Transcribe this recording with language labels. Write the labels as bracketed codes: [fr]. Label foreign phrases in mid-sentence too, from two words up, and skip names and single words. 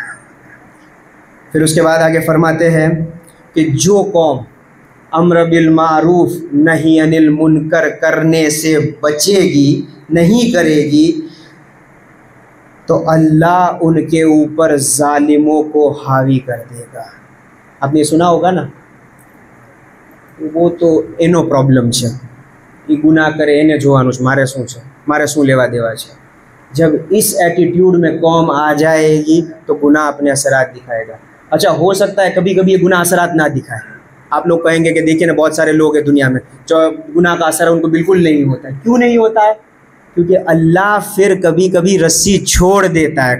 [ur] پھر اس کے بعد آگے فرماتے ہیں کہ جو قوم امر بالمعروف نہی عن المنکر کرنے سے بچے گی، نہیں کرے گی، تو اللہ ان کے اوپر ظالموں کو حاوی کر دے گا. آپ نے سنا ہوگا نا، وہ تو [gu] એનો પ્રોબ્લેમ છે એ ગુનાહ કરે એને જોવાનું છે، મારે શું લેવા દેવા છે. [ur] جب اس ایٹیٹیوڈ میں قوم آ جائے گی تو گناہ اپنے اثرات دکھائے گا. اچھا ہو سکتا ہے کبھی کبھی یہ گناہ اثرات نہ دکھائے. آپ لوگ کہیں گے کہ دیکھیں نا بہت سارے لوگ ہیں دنیا میں جو گناہ کا اثر ان کو بالکل نہیں ہوتا ہے. کیوں نہیں ہوتا ہے؟ کیونکہ اللہ پھر کبھی کبھی رسی چھوڑ دیتا ہے.